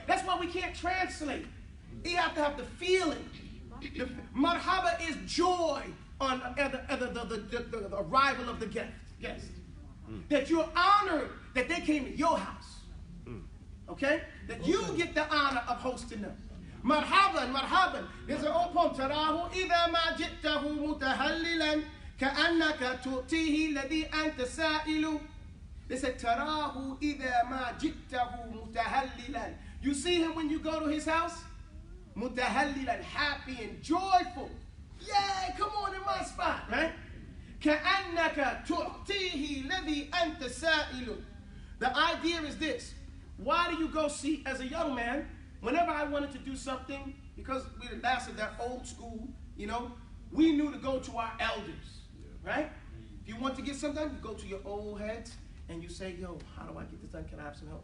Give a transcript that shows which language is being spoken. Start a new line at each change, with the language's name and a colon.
English: That's why we can't translate. You have to have the feeling. Marhaba is joy on the arrival of the guest. That you're honored that they came to your house. Okay? That you get the honor of hosting them. Marhaban, marhaban. There's an old poem.
Arabic: تراه إذا ما جئته متهللا كأنك تؤتيه الذي أنت سائل.
English: They said
Arabic: تراه إذا ما جئته متهللا.
English: You see him when you go to his house? Mutahallilan, happy and joyful. Yay, come on in my spot, right?
Arabic: كأنك تؤتيه الذي أنت سائل.
English: The idea is this. Why do you go see, as a young man, whenever I wanted to do something, because we the last of that old school, you know, we knew to go to our elders, right? If you want to get something done, you go to your old heads and you say, yo, how do I get this done? Can I have some help?